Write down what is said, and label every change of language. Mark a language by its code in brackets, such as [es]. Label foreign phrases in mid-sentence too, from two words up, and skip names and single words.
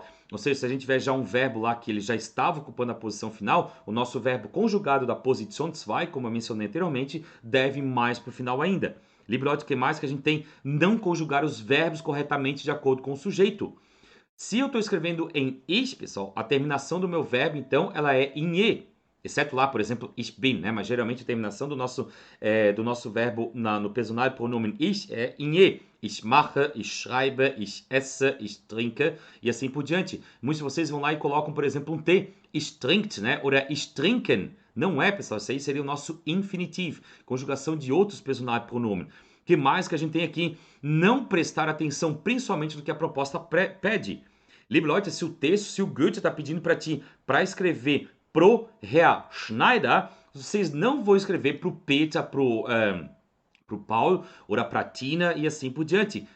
[pt] Ou seja, se a gente tiver já um verbo lá que ele já estava ocupando a posição final, o nosso verbo conjugado da posição 2, como eu mencionei anteriormente, deve ir mais para o final ainda. [de] Liebe Leute, [pt] o que mais que a gente tem? Não conjugar os verbos corretamente de acordo com o sujeito. Se eu estou escrevendo em ich, pessoal, a terminação do meu verbo, então, ela é em e. Exceto lá, por exemplo, [de] ich bin, [pt] né? Mas geralmente a terminação do nosso verbo no [de] personal pronomen [pt] ich é em e. [de] Ich mache, ich schreibe, ich esse, ich trinke [pt] e assim por diante. Muitos de vocês vão lá e colocam, por exemplo, um T. [de] Ich trinkt, [pt] né? Ou [de] ich trinken. [pt] Não é, pessoal. Isso aí seria o nosso infinitivo. Conjugação de outros [de] personal pronomen. [pt] O que mais que a gente tem aqui? Não prestar atenção principalmente no que a proposta pede. [de] Liebe Leute, [pt] se o Goethe está pedindo para ti para escrever pro Herr Schneider, vocês não vão escrever pro Peter, pro Paulo, ou para a Tina e assim por diante.